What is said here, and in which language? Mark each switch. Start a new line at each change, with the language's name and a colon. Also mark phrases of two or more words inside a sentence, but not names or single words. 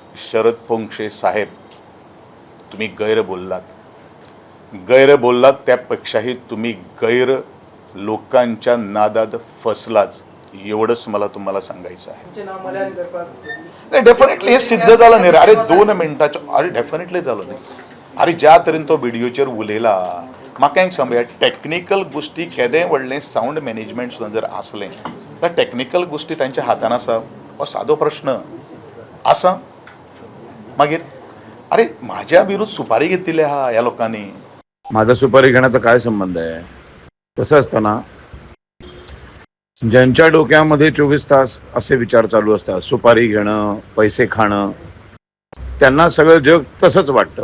Marathi: शरद पोंक्षे साहेब, तुम्ही गैर बोललात, त्यापेक्षाही तुम्ही गैर लोकांच्या नादात फसलाच, एवढंच मला तुम्हाला सांगायचं आहे. डेफिनेटली हे सिद्ध झालं नाही. अरे 2 मिनिटाच्या, अरे डेफिनेटली झालं नाही.
Konkani: अरे ज्या तरेन तो व्हिडिओचेर उलयला, म्हाका एक सांगया, टेक्निकल गोष्टी केदें व्हडलें
English: sound management
Konkani: सुद्दां जर आसलें, तर टेक्निकल गोष्टी तांच्या हातान आसा, हो सादो प्रश्न आसा.
Marathi: मागीर अरे माझ्या विरुद्ध सुपारी घेतली हा ह्या लोकांनी. माझा सुपारी घेण्याचा काय संबंध आहे? कसं असतं ना, ज्यांच्या डोक्यामध्ये 24 तास असे विचार चालू असतात, सुपारी घेणं, पैसे खाणं, त्यांना सगळं जग तसंच वाटतं.